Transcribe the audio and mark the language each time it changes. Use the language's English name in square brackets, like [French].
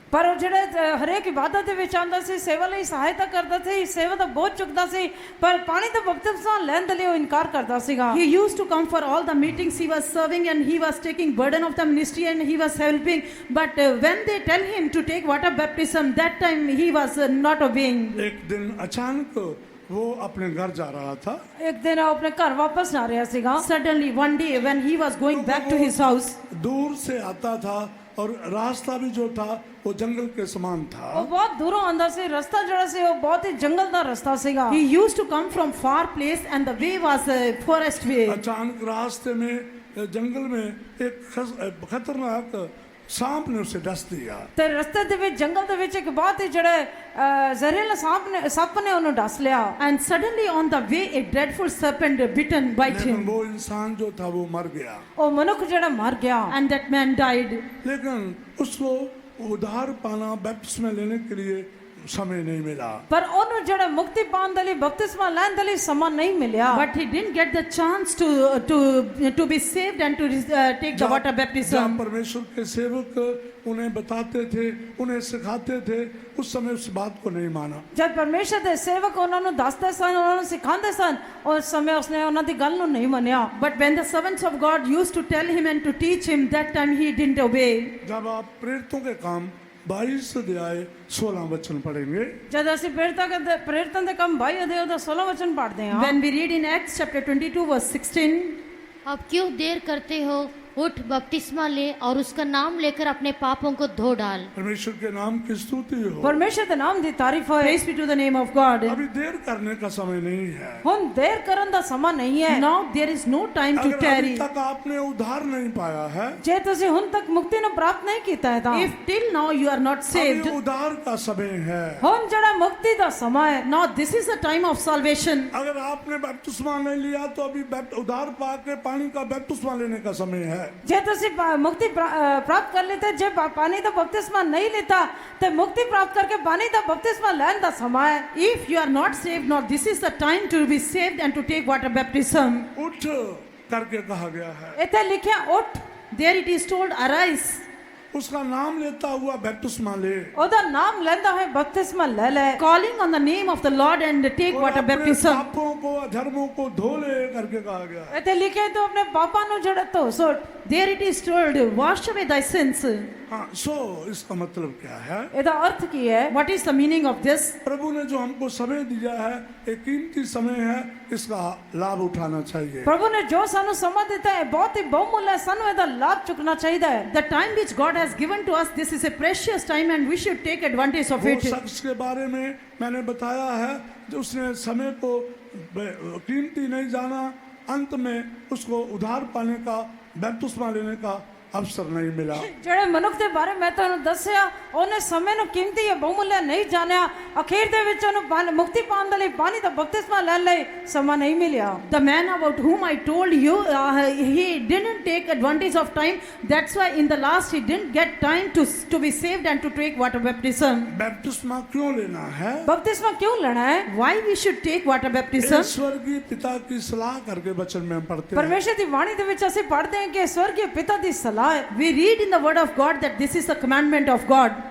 [Punjabi] ਪਰ ਉਹ ਜਿਹੜੇ ਹਰੇਕ ਇਬਾਦਤ ਦੇ ਵਿੱਚ ਆਂਦਾ ਸੀ, ਸੇਵਾ ਲਈ ਸਹਾਇਤਾ ਕਰਦਾ ਸੀ, ਸੇਵਾ ਦਾ ਬੋਝ ਚੁੱਕਦਾ ਸੀ, ਪਰ ਪਾਣੀ ਦਾ ਬਪਤਿਸਮਾ ਲੈਣ ਦੇ ਲਈ ਉਹ ਇਨਕਾਰ ਕਰਦਾ ਸੀਗਾ। [English] He used to come for all the meetings he was serving and he was taking burden of the ministry and he was helping. But when they tell him to take water baptism, that time he was not obeying. [Hindi] एक दिन अचानक वो अपने घर जा रहा था। [Punjabi] ਇੱਕ ਦਿਨ ਉਹ ਆਪਣੇ ਘਰ ਵਾਪਸ ਆ ਰਿਹਾ ਸੀਗਾ। [English] Suddenly one day when he was going back to his house, [Hindi] दूर से आता था और रास्ता भी जो था वो जंगल के समान था। [Punjabi] ਉਹ ਬਹੁਤ ਦੂਰੋਂ ਆਂਦਾ ਸੀ। ਰਸਤਾ ਜਿਹੜਾ ਸੀ ਉਹ ਬਹੁਤ ਹੀ ਜੰਗਲ ਦਾ ਰਸਤਾ ਸੀਗਾ। [English] he used to come from far place and the way was a forest way. [Hindi] अचानक रास्ते में जंगल में एक खतरनाक सांप ने उसे डस दिया। [Punjabi] ਤੇ ਰਸਤੇ ਦੇ ਵਿੱਚ ਜੰਗਲ ਦੇ ਵਿੱਚ ਇੱਕ ਬਹੁਤ ਹੀ ਜਿਹੜੇ ਜ਼ਹਿਰੀਲਾ ਸੱਪ ਨੇ ਉਹਨੂੰ ਡਸ ਲਿਆ। [English] And suddenly on the way a dreadful serpent bitten bite [Hindi] लेकिन [English] him [Hindi] वो इंसान जो था वो मर गया। [Punjabi] ਉਹ ਮਨੁੱਖ ਜਿਹੜਾ ਮਰ ਗਿਆ। [English] and that man died. [Hindi] लेकिन उसको उद्धार पाना, बपतिस्मा लेने के लिए समय नहीं मिला। [Punjabi] ਪਰ ਉਹਨੂੰ ਜਿਹੜਾ ਮੁਕਤੀ ਪਾਉਣ ਦੇ ਲਈ ਬਪਤਿਸਮਾ ਲੈਣ ਦੇ ਲਈ ਸਮਾਂ ਨਹੀਂ ਮਿਲਿਆ। [English] But he didn't get the chance to be saved and to take the water [Hindi] जब [English] baptism. [Hindi] परमेश्वर के सेवक उन्हें बताते थे, उन्हें सिखाते थे, उस समय उस बात को नहीं माना। [Punjabi] ਜਦ ਪਰਮੇਸ਼ਰ ਦੇ ਸੇਵਕ ਉਹਨਾਂ ਨੂੰ ਦੱਸਦੇ ਸਨ, ਉਹਨਾਂ ਨੂੰ ਸਿਖਾਉਂਦੇ ਸਨ, ਉਸ ਸਮੇਂ ਉਸਨੇ ਉਹਨਾਂ ਦੀ ਗੱਲ ਨੂੰ ਨਹੀਂ ਮੰਨਿਆ। [English] But when the servants of God used to tell him and to teach him, that time he didn't obey. [Hindi] जब आप प्रेरितों के काम 22 अध्याय 16 वचन पढ़ेंगे, [Punjabi] ਜਦ ਅਸੀਂ ਪ੍ਰੇਰਿਤਾਂ ਦੇ ਕੰਮ 22 ਅਧਿਆਇ ਦਾ 16 ਵਚਨ ਪੜ੍ਹਦੇ ਹਾਂ। [English] When we read in Acts chapter 22 verse 16, [Hindi] अब क्यों देर करते हो, उठ बपतिस्मा ले और उसका नाम लेकर अपने पापों को धो डाल। परमेश्वर के नाम की स्तुति हो। [Punjabi] ਪਰਮੇਸ਼ਰ ਦੇ ਨਾਮ ਦੀ ਤਾਰੀਫ ਹੋਏ। [English] Praise be to the name of God. [Hindi] अभी देर करने का समय नहीं है। [Punjabi] ਹੁਣ ਦੇਰ ਕਰਨ ਦਾ ਸਮਾਂ ਨਹੀਂ ਹੈ। [English] Now there is no time to [Hindi] अगर अभी [English] tarry. [Hindi] तक आपने उद्धार नहीं पाया है, [Punjabi] ਜੇ ਤੁਸੀਂ ਹੁਣ ਤੱਕ ਮੁਕਤੀ ਨੂੰ ਪ੍ਰਾਪਤ ਨਹੀਂ ਕੀਤਾ ਹੈ ਤਾਂ [English] If till now you are not saved, [Hindi] अभी उद्धार का समय है। [Punjabi] ਹੁਣ ਜਿਹੜਾ ਮੁਕਤੀ ਦਾ ਸਮਾਂ ਹੈ। [English] now this is the time of salvation. [Hindi] अगर आपने बपतिस्मा नहीं लिया तो अभी उद्धार पाके पानी का बपतिस्मा लेने का समय है। [Punjabi] ਜੇ ਤੁਸੀਂ ਮੁਕਤੀ ਪ੍ਰਾਪਤ ਕਰ ਲਈ ਤੇ ਜੇ ਪਾਣੀ ਦਾ ਬਪਤਿਸਮਾ ਨਹੀਂ ਲਿੱਤਾ ਤੇ ਮੁਕਤੀ ਪ੍ਰਾਪਤ ਕਰਕੇ ਪਾਣੀ ਦਾ ਬਪਤਿਸਮਾ ਲੈਣ ਦਾ ਸਮਾਂ ਹੈ। [English] If you are not saved, now this is the time to be saved and to take water baptism. [Hindi] उठ करके कहा गया है। [Punjabi] ਇੱਥੇ ਲਿਖਿਆ ਉੱਠ। [English] There it is told, arise. [Hindi] उसका नाम लेता हुआ बपतिस्मा ले। [Punjabi] ਉਹਦਾ ਨਾਮ ਲੈਂਦਾ ਹੋਏ ਬਪਤਿਸਮਾ ਲੈ ਲੈ। [English] Calling on the name of the Lord and take [Hindi] और [English] water [Hindi] अपने [English] baptism. [Hindi] पापों को अधर्मों को धो ले करके कहा गया है। [Punjabi] ਇੱਥੇ ਲਿਖਿਆ ਤੂੰ ਆਪਣੇ ਪਾਪਾਂ ਨੂੰ ਜਿਹੜਾ ਧੋ ਸੁੱਟ। [English] There it is told, wash away thy sins. [Hindi] हाँ, सो इसका मतलब क्या है? [Punjabi] ਇਹਦਾ ਅਰਥ ਕੀ ਹੈ? [English] What is the meaning of this? [Hindi] प्रभु ने जो हमको समय दिया है, एक कीमती समय है, इसका लाभ उठाना चाहिए। [Punjabi] ਪ੍ਰਭੂ ਨੇ ਜੋ ਸਾਨੂੰ ਸਮਾਂ ਦਿੱਤਾ ਹੈ ਬਹੁਤ ਹੀ ਬਹੁਮੁੱਲਾ ਹੈ। ਸਾਨੂੰ ਇਹਦਾ ਲਾਭ ਚੁੱਕਣਾ ਚਾਹੀਦਾ ਹੈ। [English] The time which God has given to us, this is a precious time and we should take advantage of [Hindi] वो [English] it. [Hindi] शख्स के बारे में मैंने बताया है जो उसने समय को कीमती नहीं जाना, अंत में उसको उधार पाने का बपतिस्मा लेने का अवसर नहीं मिला। [Punjabi] ਜਿਹੜੇ ਮਨੁੱਖ ਦੇ ਬਾਰੇ ਮੈਂ ਤੁਹਾਨੂੰ ਦੱਸਿਆ ਉਹਨੇ ਸਮੇਂ ਨੂੰ ਕੀਮਤੀ ਜਾਂ ਬਹੁਮੁੱਲਾ ਨਹੀਂ ਜਾਣਿਆ। ਅਖੀਰ ਦੇ ਵਿੱਚ ਉਹਨੂੰ ਮੁਕਤੀ ਪਾਉਣ ਦੇ ਲਈ ਪਾਣੀ ਦਾ ਬਪਤਿਸਮਾ ਲੈਣ ਲਈ ਸਮਾਂ ਨਹੀਂ ਮਿਲਿਆ। [English] The man about whom I told you, he didn't take advantage of time. That's why in the last he didn't get time to be saved and to take water baptism. [Hindi] बपतिस्मा क्यों लेना है? बपतिस्मा क्यों लेना है? [English] Why we should take water baptism? [Hindi] स्वर्गीय पिता की सलाह करके वचन में हम पढ़ते हैं। [Punjabi] परमेश्वर ਦੀ ਬਾਣੀ ਦੇ ਵਿੱਚ ਅਸੀਂ ਪੜ੍ਹਦੇ ਹਾਂ ਕਿ ਸਵਰਗੀ ਪਿਤਾ ਦੀ ਸਲਾਹ ਹੈ। [English] We read in the word of God that this is the commandment of God.